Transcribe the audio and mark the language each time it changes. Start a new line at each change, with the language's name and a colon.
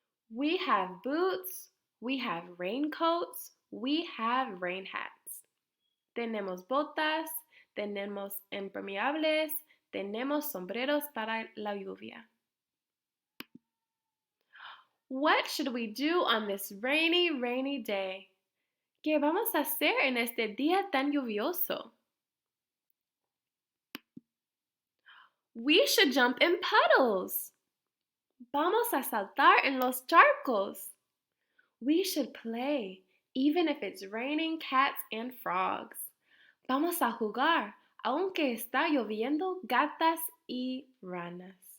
English: We have boots, we have raincoats, we have rain hats.
Spanish: Tenemos botas, tenemos impermeables, tenemos sombreros para la lluvia.
English: What should we do on this rainy day?
Spanish: ¿Qué vamos a hacer en este día tan lluvioso?
English: We should jump in puddles.
Spanish: Vamos a saltar en los charcos.
English: We should play, even if it's raining cats and frogs.
Spanish: Vamos a jugar, aunque está lloviendo gatas y ranas.